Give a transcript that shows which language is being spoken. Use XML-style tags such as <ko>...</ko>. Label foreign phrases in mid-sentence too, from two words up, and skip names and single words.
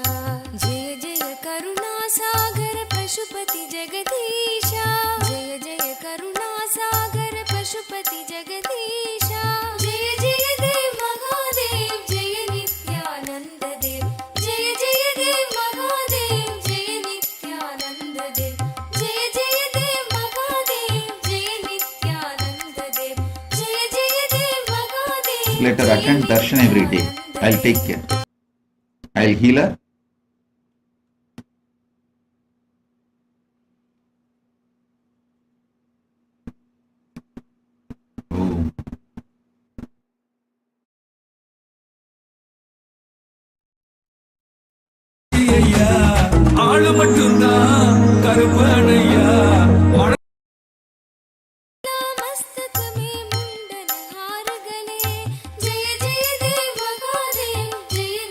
<hi>जय जय करुणा सागर पशुपति जगदीशा जय जय करुणा सागर पशुपति जगदीशा जय जय देव महादेव जय नित्यानंद देव जय जय देव महादेव जय नित्यानंद देव जय जय देव महादेव जय नित्यानंद देव जय जय देव महादेव</hi> <en>Let her attend darshan every day. I'll take care. I'll heal her. Oh.</en> <ta>ஐயா ஆளு மட்டும்தான் கருப்பனையா</ta> <hi>मस्तक में मुंडन हार गले जय जय देव महादेव जय</hi>